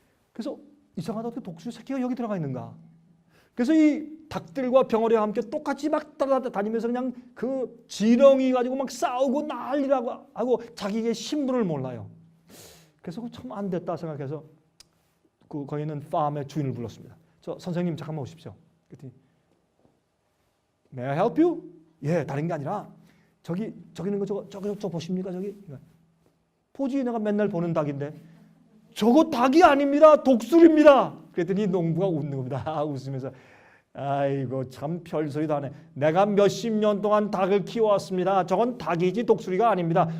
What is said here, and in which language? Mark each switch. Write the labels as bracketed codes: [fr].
[ko] 그래서 이상하다, 어떻게 독수리 새끼가 여기 들어가 있는가? 그래서 이 닭들과 병아리와 함께 똑같이 막 따라다니면서 그냥 그 지렁이 가지고 막 싸우고 난리라고 하고 자기의 신분을 몰라요. 그래서 참 안 됐다 생각해서 거기 있는 팜의 주인을 불렀습니다. 저 선생님 잠깐만 오십시오. 그랬더니 [en] May I help you? [ko] 예, 다른 게 아니라 저기 있는 거 저거 보십니까 저기? 보지, 내가 맨날 보는 닭인데. 저거 닭이 아닙니다. 독수리입니다. 그랬더니 농부가 웃는 겁니다. 웃으면서 아이고 참 별소리도 안 해. 내가 몇십 년 동안 닭을 키워왔습니다. 저건 닭이지 독수리가 아닙니다.